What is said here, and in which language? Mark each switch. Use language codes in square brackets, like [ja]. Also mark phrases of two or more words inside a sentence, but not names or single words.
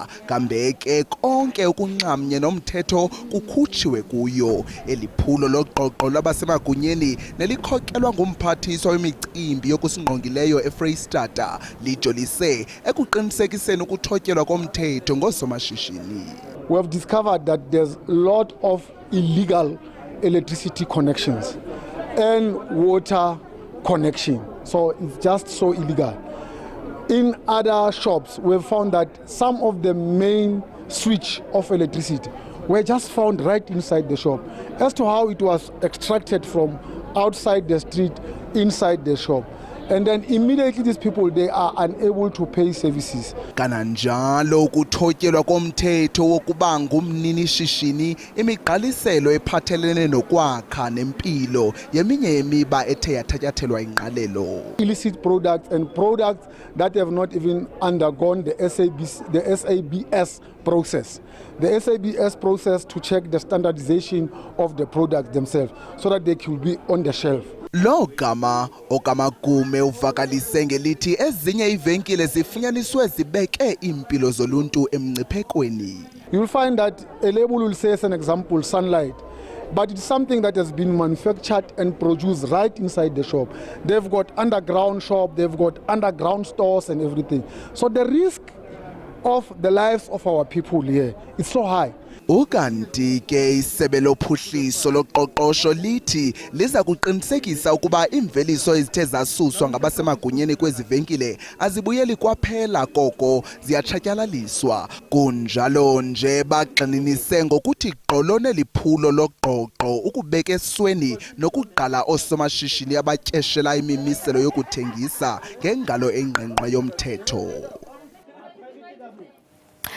[xh] Kambe ke konke okunxamnye nomthetho kukhutshiwe kuyo. Eliphulo loqoqo lwabasemagunyeni nelikhokelwa ngumphathiswa wemicimbi yokusingqongileyo eFreystata lijolise ekuqinisekiseni ukuthotyelwa komthetho ngosomashishini. [en] We have discovered that there's a lot of illegal electricity connections and water connection. So it's just so illegal. In other shops, we've found that some of the main switch of electricity were just found right inside the shop. As to how it was extracted from outside the street, inside the shop. And then immediately these people, they are unable to pay services. [xh] Kananjalo ukuthotyelwa komthetho wokuba ngumnini shishini imiqaliselo ephathelene nokwakha nempilo yeminye yemiba ethe yathatyathelwa ingqalelo. [en] Illicit products and products that have not even undergone the SABS process. The SABS process to check the standardization of the products themselves so that they could be on the shelf. [xh] Lo gama okamagume uvakalise ngelithi ezinye ivenkile zifunyaniswe zibeke impilo zoluntu emngciphekweni. [en] You will find that a label will say, as an example, Sunlight, but it's something that has been manufactured and produced right inside the shop. They've got underground shop, they've got underground stores and everything. So the risk of the lives of our people here is so high. [xh] Ukanti ke isebe lophuhliso loqoqosho lithi liza kuqinisekisa ukuba imveliso ezithe zasuswa ngabasemagunyeni kwezivenkile azibuyeli kwaphela koko ziyatshatyalaliswa. Kunjalo nje bagxininise ngokuthi gqolone liphulo loqoqo ukubeka esweni nokuqala osomashishini abatyeshela imimiselo yokuthengisa ngengalo engqengqe yomthetho.